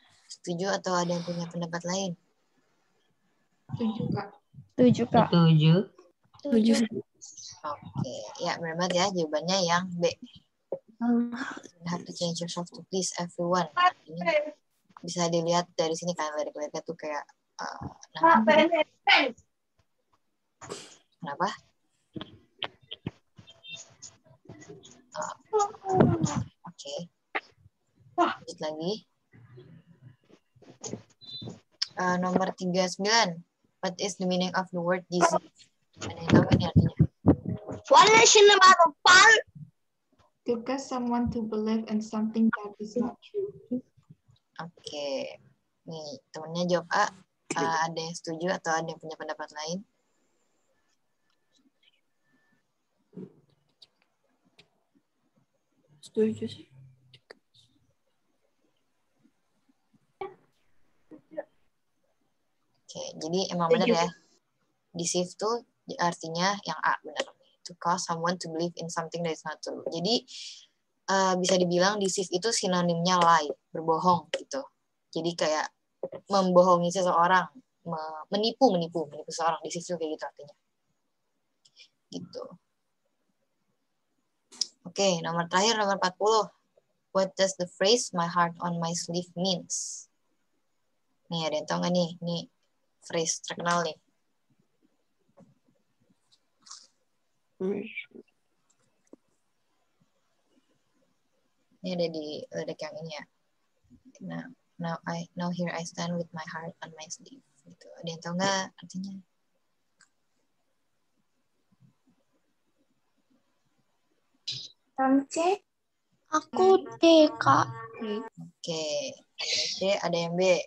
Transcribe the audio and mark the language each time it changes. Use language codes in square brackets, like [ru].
[id] Setuju atau ada yang punya pendapat lain? Setuju, Kak. Setuju. Oke, ya benar banget ya jawabannya yang B. [en] You have to change yourself to please everyone. [id] Nah, ini bisa dilihat dari sini kan lirik-liriknya tuh kayak kenapa? Oke. Lanjut lagi. Nomor 39. [en] What is the meaning of the word deceive? [id] Ada yang tahu ini artinya? [en] To cause someone to believe in something that is not true. [id] Oke. Nih, temennya jawab A. Ada yang setuju atau ada yang punya pendapat lain? Setuju sih. Oke, jadi emang benar ya. Deceive tuh artinya yang A benar. [en] To cause someone to believe in something that is not true. [id] Jadi bisa dibilang deceive itu sinonimnya lie, berbohong gitu. Jadi kayak membohongi seseorang, menipu seseorang. Deceive itu kayak gitu artinya. Gitu. Oke, nomor terakhir, nomor 40. [en] What does the phrase my heart on my sleeve means? [id] Nih, ada yang tahu nggak nih? Nih, phrase terkenal nih. Ini ada di lirik yang ini ya. [en] Now here I stand with my heart on my sleeve. [id] Gitu. Ada yang tahu nggak artinya? C. Aku D, Kak. Oke, ada yang C, ada yang B.